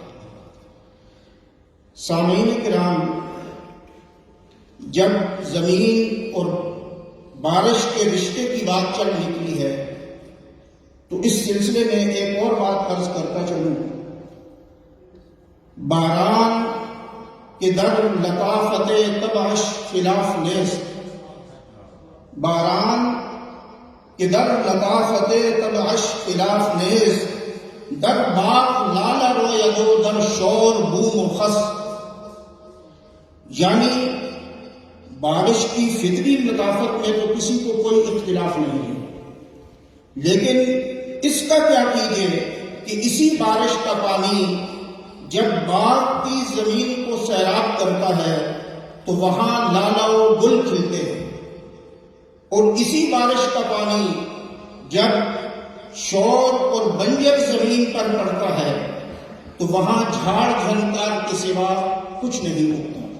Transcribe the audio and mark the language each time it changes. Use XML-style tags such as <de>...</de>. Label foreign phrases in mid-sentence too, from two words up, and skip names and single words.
<ur>سامعین کرام، جب زمین اور بارش کے رشتے کی بات چل نکلی ہے تو اس سلسلے میں ایک اور بات عرض کرتا چلوں۔</ur> <fa>باران کے در لطافت تبعش خلاف نیست، باران کے در لطافت تبعش خلاف نیست، در باغ لالا رویدو در شور بوم و خس،</fa> <ur>یعنی بارش کی فطری لطافت میں تو کسی کو کوئی اختلاف نہیں ہے، لیکن اس کا کیا کیجیے کہ اسی بارش کا پانی جب باغ کی زمین کو سیراب کرتا ہے تو وہاں لالا و گل کھلتے ہیں، اور اسی بارش کا پانی جب شور اور بنجر زمین پر پڑتا ہے تو وہاں جھاڑ جھنکار کے سوا کچھ نہیں ہوتا۔</ur>